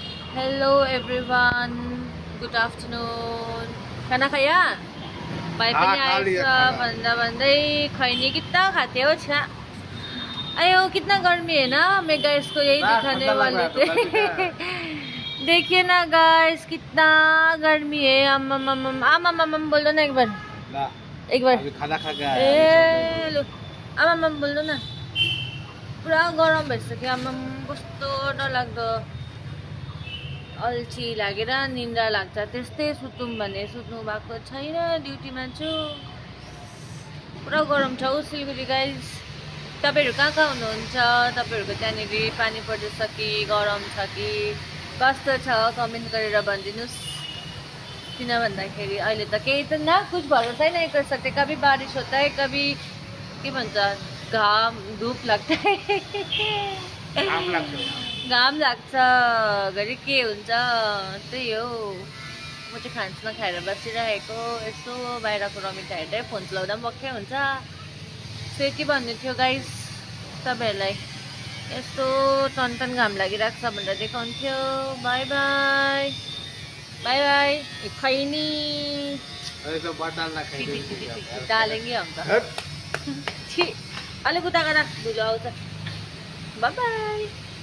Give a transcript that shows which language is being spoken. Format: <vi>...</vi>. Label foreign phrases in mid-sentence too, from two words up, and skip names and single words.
<en>Hello everyone, good afternoon.</en> <hi>खाना खाया?</hi> <ne>भाइ पनि आएछ भन्दा भन्दै खैनी</ne> <hi>कितना खाते हो</hi> <ne>छा?</ne> <hi>अयो कितना गर्मी है ना, मैं गाइस को यही दिखाने वाले थे। देखिए ना गाइस कितना गर्मी है। अम्म बोल दो ना एक बार। एक बार खाना खा के ए लो अम्म बोल दो ना।</hi> <ne>पुरा गरम भइसक्यो अम्म, कस्तो डरलाग्दो अल्छी लागेर निन्द्रा लाग्छ। त्यस्तै सुतौँ भने सुत्नु भएको छैन, ड्युटीमा छु। पुरा गरम छ सिलगढी गाइस। तपाईहरु कहाँ कहाँ हुनुहुन्छ? तपाईहरुको त्यहाँनिर पानी पर्दैछ कि गरम छ कि कस्तो छ कमेन्ट गरेर भनिदिनुस्। किन भन्दाखेरि अहिले त केही त</ne> <hi>न कुछ भरोसा नै कर सकते। कभी बारिश होता है, कभी</hi> <ne>के भन्छ घाम धूप लाग्छ है, घाम लाग्छ, घरि के हुन्छ। त्यही हो, म चाहिँ खान्समा खाएर बसिरहेको, यसो बाहिरको रमिता हेर्दै फोन चलाउँदा पनि बक्कै हुन्छ। सो के भन्नु थियो गाइस, तपाईहरुलाई यस्तो टन घाम लागिरहेको छ भनेर देखाउँथ्यो।</ne> <en>bye bye bye bye.</en> <hi>खैनी डालेंगे हम तो।</hi> <ne>अलिक उता गएर धुलो आउँछ।</ne> <en>bye bye.</en>